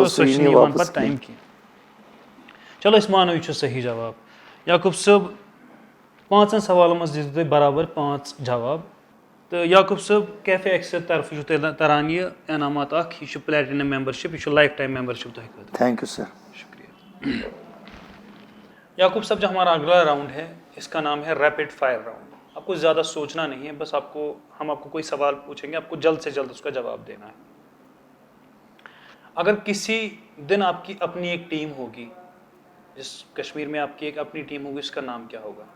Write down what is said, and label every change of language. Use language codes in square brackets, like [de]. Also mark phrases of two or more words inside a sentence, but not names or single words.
[ks] سُہ چھُنہٕ یِوان پَتہٕ ٹایم کینٛہہ. چلو أسۍ مانو یہِ چھُ صحیح جواب. یعقوب صٲب 5 سوالن منٛز دِژوٕ تۄہہِ برابر 5 جواب. تہٕ یعقوب صٲب کیفے ایکسہٕ طرفہٕ چھُو تۄہہِ تران یہِ انعامات اکھ. یہِ چھُ [en] platinum membership [ks] یہِ چھُ [en] lifetime membership [ks] تۄہہِ خٲطرٕ. [en] Thank you sir. [ur] شکریہ. یعقوب صاحب جو ہمارا اگلا راؤنڈ ہے اس کا نام ہے [en] rapid fire round. [ur] آپ کو زیادہ سوچنا نہیں ہے بس ہم آپ کو کوئی سوال پوچھیں گے آپ کو جلد سے جلد اس کا جواب دینا ہے. اگر کسی دن آپ کی اپنی ایک ٹیم ہوگی جس کشمیر میں آپ کی ایک اپنی ٹیم ہوگی اس کا نام کیا ہوگا؟